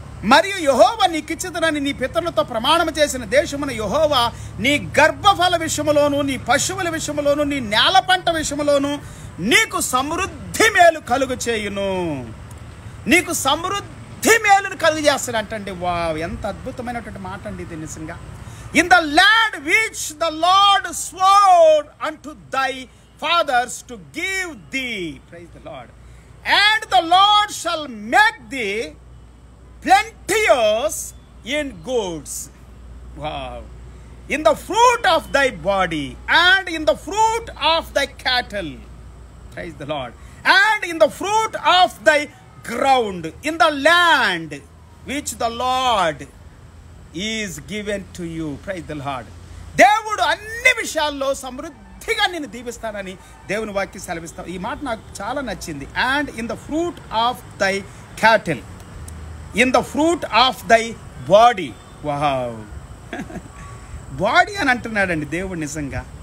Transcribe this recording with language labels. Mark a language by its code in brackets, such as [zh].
[te] మరియు యెహోవా నీకిచ్చుదనని నీ పితరులతో ప్రమాణం చేసిన దేశమున యెహోవా నీ గర్భఫల విషయములోను, నీ పశువుల విషయములోను, నీ నేల పంట విషయములోను నీకు సమృద్ధి మేలు కలుగు చేయును. నీకు సమృద్ధి మేలును కలుగు చేస్తాడంటండి. వా, ఎంత అద్భుతమైనటువంటి మాట అండి ఇది నిజంగా. [en] In the land which the Lord swore unto thy fathers to give thee, praise the Lord, and the Lord shall make thee plenteous in goods. Wow. In the fruit of thy body and in the fruit of thy cattle, praise the Lord, and in the fruit of thy ground, in the land which the Lord is given to you, praise the Lord. [te] దేవుడు అన్ని విషయాల్లో సమృద్ధిగా నిన్ను దీవిస్తానని దేవుని వాక్యం సెలవిస్తాం. ఈ మాట నాకు చాలా నచ్చింది. [en] And in the fruit of thy cattle, in the fruit of thy body. [te] వావ్, బాడీ అని అంటున్నాడండి దేవుడు నిజంగా.